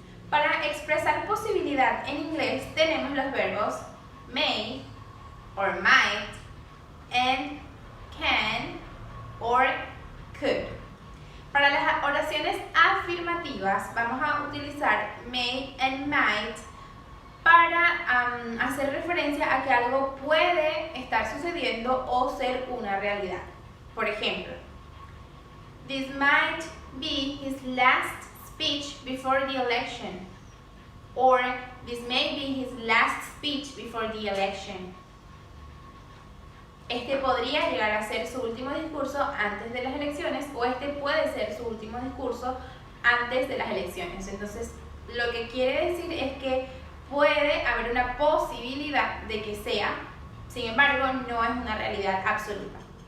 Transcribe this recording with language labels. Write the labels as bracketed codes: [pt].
[es] Para expresar posibilidad en inglés tenemos los verbos [en] may or might and can or could. [es] Para las oraciones afirmativas vamos a utilizar [en] may and might [es] para hacer referencia a que algo puede estar sucediendo o ser una realidad. Por ejemplo, [en] this might be his last speech before the election, or this may be his last speech before the election. [es] Este podría llegar a ser su último discurso antes de las elecciones, o este puede ser su último discurso antes de las elecciones. Entonces, lo que quiere decir es que puede haber una posibilidad de que sea, sin embargo, no es una realidad absoluta.